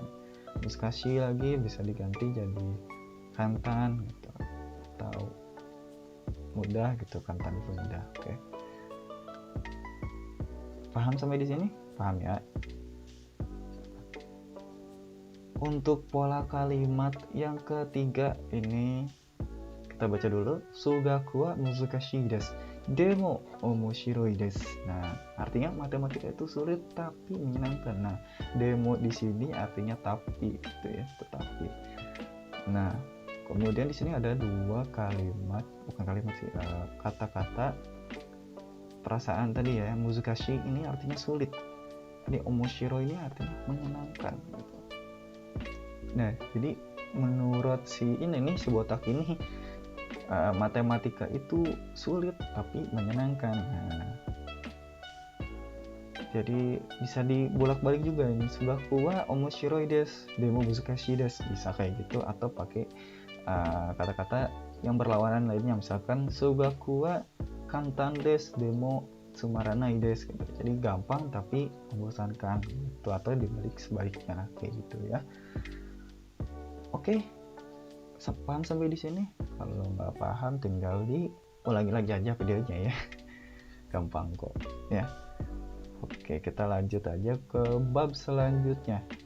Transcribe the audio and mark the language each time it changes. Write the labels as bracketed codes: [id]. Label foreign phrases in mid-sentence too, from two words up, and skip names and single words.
[id] Muzukashi lagi bisa diganti jadi kantan gitu, atau mudah gitu, kantan itu mudah. Oke. Paham sampai di sini? Paham ya? Untuk pola kalimat yang ketiga ini kita baca dulu. [ja] 数学は難しいです。でも面白いです. [id] Nah, artinya matematika itu sulit tapi menyenangkan. Nah, demo di sini artinya tapi gitu ya, tetapi. Nah, kemudian di sini ada dua kalimat, bukan kalimat sih, kata-kata perasaan tadi ya. Muzukashi ini artinya sulit. Ini omoshiro ini artinya menyenangkan gitu. Nah, jadi menurut si botak ini matematika itu sulit tapi menyenangkan. Nah, jadi bisa dibolak-balik juga ini, [ja] 数学は面白いですでも難しいです, [id] bisa kayak gitu, atau pakai kata-kata yang berlawanan lainnya, misalkan [ja] 数学は簡単ですでもつまらないです [id] gitu. Jadi gampang tapi membosankan gitu, atau dibalik sebaliknya kayak gitu ya. Oke, paham sampai di sini? Kalau nggak paham tinggal ulangi lagi aja videonya ya. Gampang kok ya. Oke, kita lanjut aja ke bab selanjutnya.